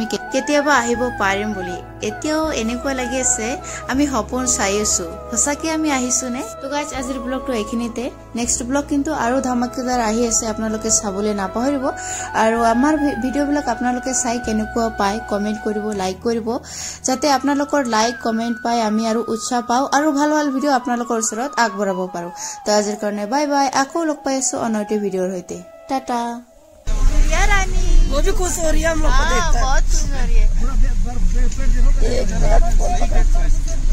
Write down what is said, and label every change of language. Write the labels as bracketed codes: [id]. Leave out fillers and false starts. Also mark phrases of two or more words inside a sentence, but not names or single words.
[as] কেতিয়াবা আহিব পাৰিম বুলি এতিয়াও এনেকুৱা লাগি আছে আমি সপোন চাই আছো সঁচাকে আমি আহিছো নে তো গাইজ আজিৰ ব্লগটো এইখিনিতে [en] next blog [as] কিন্তু আৰু ধমাকেদাৰ আহি আছে আপোনালোকে চাবলৈ নাপাহৰিব আৰু আমাৰ ভিডিঅ'বিলাক আপোনালোকে চাই কেনেকুৱা পায় কমেন্ট কৰিব লাইক কৰিব যাতে আপোনালোকৰ [en] like comment [as] পাই আমি আৰু উৎসাহ পাও আৰু ভাল ভাল ভিডিঅ' আপোনালোকৰ ওচৰত আগবঢ়াব পাৰো তো আজিৰ কাৰণে [en] bye bye [as] আকৌ লগ পাই আছো অনৈতে ভিডিঅ'ৰ সৈতে টাটা [hi] वो भी खुश हो रही है हम लोग को देखकर बहुत खुश हो रही है